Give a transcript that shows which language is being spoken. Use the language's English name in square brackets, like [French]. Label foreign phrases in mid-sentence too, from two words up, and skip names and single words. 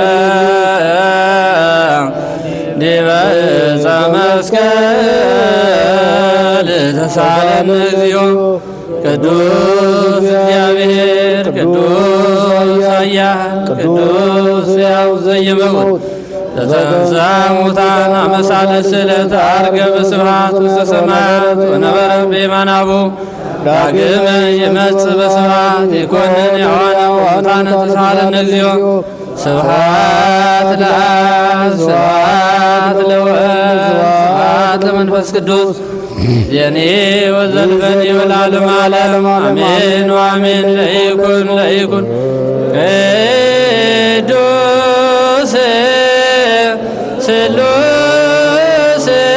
[Geez] ዲበ ዕፀ መስቀል ተሳለነ እግዚኦ ቅዱስ እግዚአብሔር ቅዱስ ኃያል ቅዱስ ሕያው ዘይመውት ዘተንሥአ እሙታን አመ ሣልስት ዕለት ዐርገ በስብሐት ውስተ ሰማያት ወነበረ በየማናሁ ዳግመ ይመጽእ በስብሐት ይኰንን ሕያዋነ ወሙታነ ተሳሃለነ እግዚኦ ስብሐት ለአብ ስብሐት ለወልድ ስብሐት ለመንፈስ ቅዱስ የኔ ወዘልፈኒ ወለዓለመ ዓለም አሜን ወአሜን። ለይኩን ቅዱስ ስሉስ